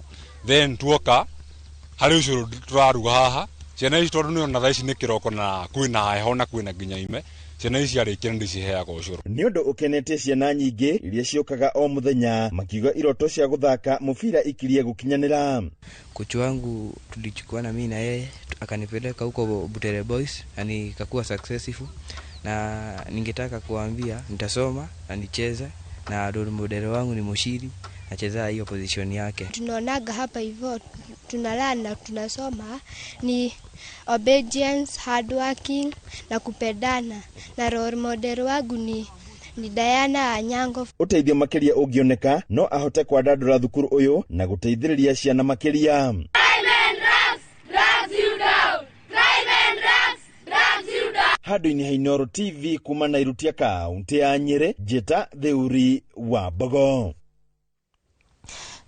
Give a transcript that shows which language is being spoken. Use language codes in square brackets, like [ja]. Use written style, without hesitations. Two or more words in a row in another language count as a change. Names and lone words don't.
[ki] Then tuoka harĩ ũcũrũ tũraruga haha ciana ici tondũ nĩona thaa ici nĩ kĩroko na kwĩna heho na kwĩna nginya ime ciana ici arĩkia ndĩciheaga ũcũrũ. Nĩ ũndũ ũkenete ciana nyingĩ iria ciũkaga o mũthenya makiuga iroto cia gũthaka mũbira ikirie gũkinyanĩra. [sw] Kocha wangu tulichukua na mimi na yeye akanipeleka huko Butere Boys na nikakuwa successful, na ningetaka kuambia nitasoma na nicheze na [en] role model [sw] wangu ni Mushiri nacheza hiyo position yake. Tunaonaga hapa hivyo tunalala na tunasoma ni obedience, [en] hard working [sw] na kupendana, na [en] role model [sw] wangu ni Diana Anyango. [ki] Uteithio makĩria ũngĩoneka no ahote kwandandũra thukuru ũyũ na gũteithĩrĩria ciana makĩria. Handũ-inĩ ha Inooro TV kuma Nairutia kaunti ya Nyeri, njĩta Theuri wa Mbogo.